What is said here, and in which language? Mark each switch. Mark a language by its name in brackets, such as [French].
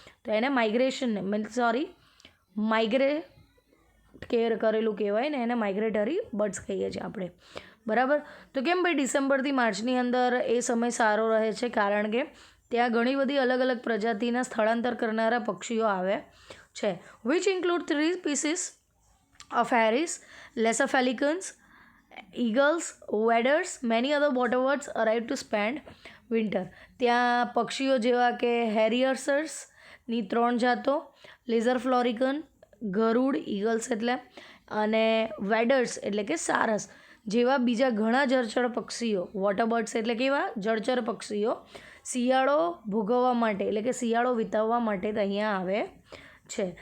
[Gujarati] તો એને migration migrate કરેલું કહેવાય ને, એને માઇગ્રેટરી બર્ડ્સ કહીએ છીએ આપણે. બરાબર. તો કેમ ભાઈ ડિસેમ્બરથી માર્ચની અંદર એ સમય સારો રહે છે? કારણ કે ત્યાં ઘણી બધી અલગ અલગ પ્રજાતિના સ્થળાંતર કરનારા પક્ષીઓ આવે છે. [English] Which include 3 species of hares, lesser pelicans, eagles, waders, many other waterbirds arrive to spend winter. [Gujarati] ત્યાં પક્ષીઓ જેવા કે હેરિયર્સની 3 જાતો, લેઝર ફ્લોરિકન, ગરુડ ઈગલ્સ એટલે, અને વેડર્સ એટલે કે સારસ જેવા બીજા ઘણા જળચર પક્ષીઓ. વોટરબર્ડ્સ એટલે કેવા જળચર પક્ષીઓ શિયાળો ભોગવવા માટે એટલે કે શિયાળો વિતાવવા માટે અહીંયા આવે છે.